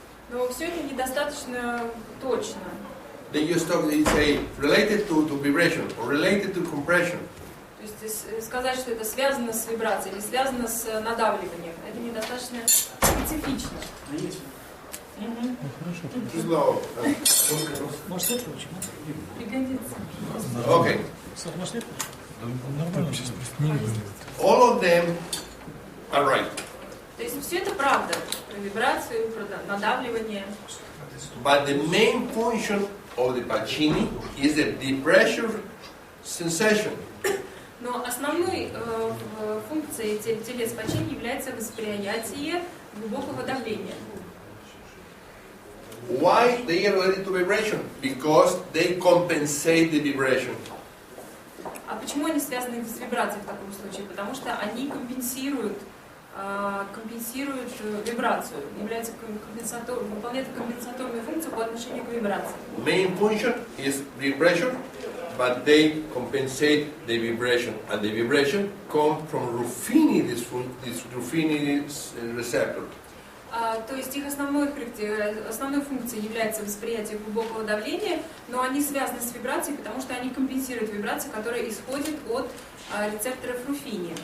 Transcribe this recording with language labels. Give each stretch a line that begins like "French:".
Russian: Но все это недостаточно точно.
English: They say related to vibration or related to compression.
Russian: То есть сказать, что это связано с вибрацией или связано с надавливанием, это недостаточно специфично.
English: Slow.
Russian: Может, это учим? Пригодится.
English: Okay.
Russian: Может, это? Нормально, сейчас просто не выглядит.
English: All of them are right.
Russian: То есть все это правда. Про вибрацию, про надавливание.
English: But the main function of the Pacini is the deep pressure sensation.
Russian: Но основной функцией телес пачини является восприятие глубокого давления.
English: Why they are related to vibration? Because they compensate the vibration.
Russian: А почему они связаны с вибрацией в таком случае? Потому что они компенсируют вибрацию, выполняют компенсаторную функцию по отношению к вибрации.
English: Main function is vibration, but they compensate the vibration, and the vibration comes from Ruffini, this Ruffini receptor.
Russian: То есть их основной функцией является восприятие глубокого давления, но они связаны с вибрацией, потому что они компенсируют вибрации, которые исходят от рецепторов Руффини.